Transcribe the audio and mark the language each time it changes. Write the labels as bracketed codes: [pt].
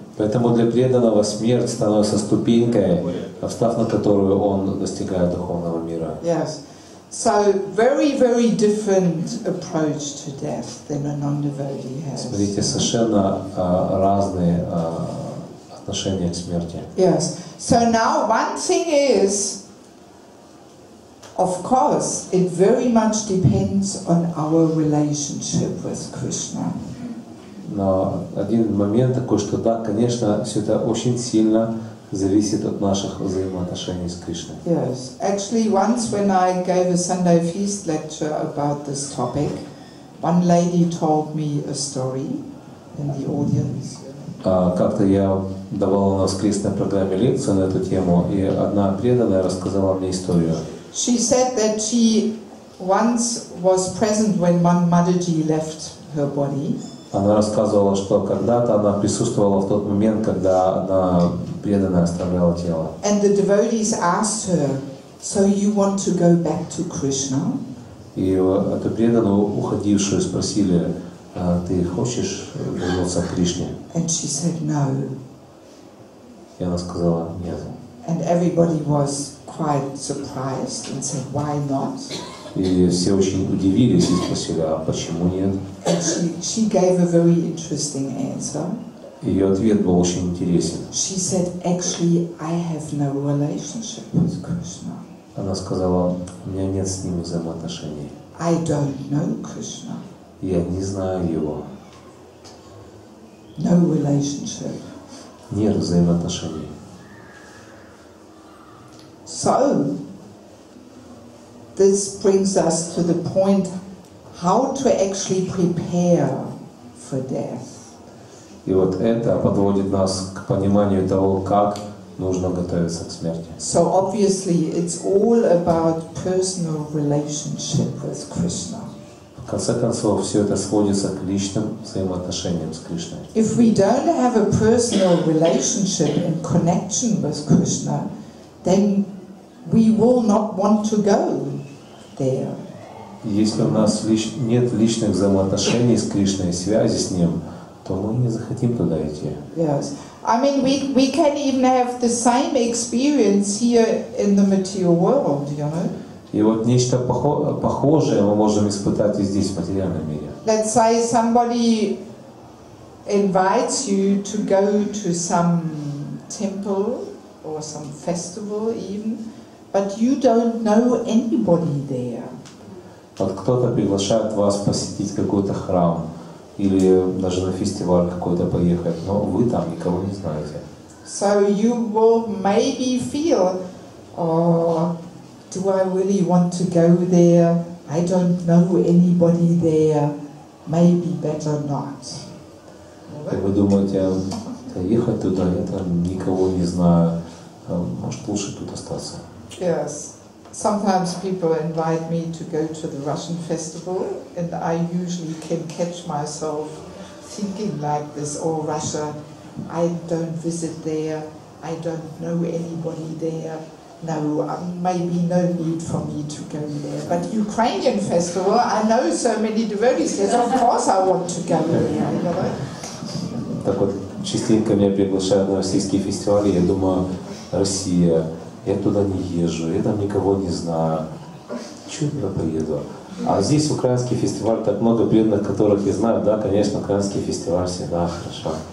[ru] Поэтому для преданного смерть становится ступенькой, встав на которую он достигает духовного мира. [en] Yes. So very, very different approach to death than a non-devotee has. [ru] Смотрите, совершенно разные отношения к смерти. [en] Yes. So now one thing is, of course, it very much depends on our relationship with Krishna. [ru] Но один момент такой, что да, конечно, все это очень сильно зависит от наших взаимоотношений с Кришной. [en] Yes. Actually, once when I gave a Sunday feast lecture about this topic, one lady told me a story in the audience. [ru] Как-то я давал на воскресной программе лекцию на эту тему, и одна преданная рассказала мне историю. [en] She said that she once was present when one matаджи left her body. [ru] Она рассказывала, что когда-то она присутствовала в тот момент, когда одна преданная оставляла тело. [en] And the devotees asked her, "So you want to go back to Krishna?" [ru] И эту преданную, уходившую, спросили: ты хочешь вернуться к Кришне? [en] And she said no. [ru] И она сказала нет. [en] And everybody was quite surprised and said, why not? [ru] И все очень удивились и спросили, а почему нет? [en] And she gave a very interesting answer. [ru] Ее ответ был очень интересен. [en] She said, actually, I have no relationship with Krishna. [ru] Она сказала, у меня нет с ним взаимоотношений. [en] I don't know Krishna. [ru] Я не знаю его. [en] No relationship. [ru] Нет взаимоотношений. [en] So, this brings us to the point how to actually prepare for death. [ru] И вот это подводит нас к пониманию того, как нужно готовиться к смерти. [en] So obviously it's all about personal relationship with Krishna. [ru] В конце концов, все это сводится к личным взаимоотношениям с Кришной. [en] If we don't have a personal relationship and connection with Krishna, then we will not want to go there. [ru] Если у нас нет личных взаимоотношений с Кришной, связи с Ним, то мы не захотим туда идти. [en] Yes. I mean, we can even have the same experience here in the material world, you know. [ru] И вот нечто похожее мы можем испытать и здесь, в материальном мире. [en] Let's say somebody invites you to go to some temple or some festival even, but you don't know anybody there. [ru] Вот кто-то приглашает вас посетить какой-то храм или даже на фестиваль какой-то поехать, но вы там никого не знаете. [en] So you will maybe feel, oh, do I really want to go there? I don't know anybody there. Maybe better not. [ru] И вы думаете, ехать туда, я там никого не знаю, может лучше тут остаться. [en] Yes. Sometimes people invite me to go to the Russian festival, and I usually can catch myself thinking like this, oh, Russia, I don't visit there, I don't know anybody there, no, maybe no need for me to go there. But Ukrainian festival, I know so many devotees there, of course I want to go there, you know. [ru] Так вот, частенько меня приглашают на российские фестивали, я думаю, Россия, я туда не езжу, я там никого не знаю. Чего я туда поеду? А здесь украинский фестиваль, так много преданных, которых я знаю, да, конечно, украинский фестиваль всегда хорошо.